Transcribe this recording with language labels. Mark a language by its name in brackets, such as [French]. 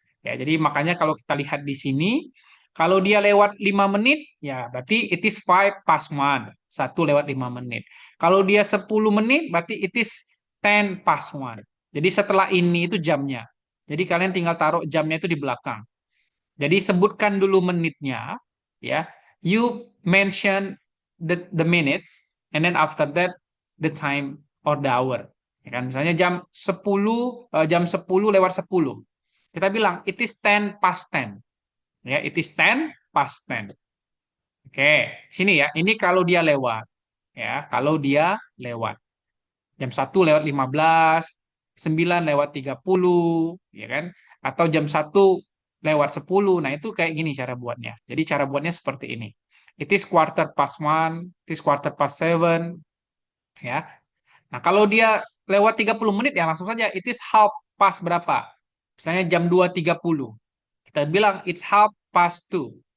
[Indonesian] Ya, jadi makanya kalau kita lihat di sini, kalau dia lewat 5 menit, ya berarti [English] it is 5 past 1. [Indonesian] 1 lewat 5 menit. Kalau dia 10 menit, berarti [English] it is 10 past 1. [Indonesian] Jadi setelah ini itu jamnya. Jadi kalian tinggal taruh jamnya itu di belakang. Jadi sebutkan dulu menitnya, ya. [English] You mention the minutes, and then after that the time or the hour. [Indonesian] Ya kan? Misalnya jam 10 lewat 10. Kita bilang [English] it is 10 past 10. [Indonesian] Ya, it is 10 past 10. Oke, sini ya. Ini kalau dia lewat. Ya, kalau dia lewat. Jam 1 lewat 15, 9 lewat 30, ya kan? Atau jam 1 lewat 10. Nah, itu kayak gini cara buatnya. Jadi cara buatnya seperti ini. [English] It is quarter past one, it is quarter past seven, ya. [Indonesian] Nah, kalau dia lewat 30 menit ya langsung saja [English] it is half past [Indonesian] berapa? Misalnya jam 2.30. Kita bilang [English] it's half past two.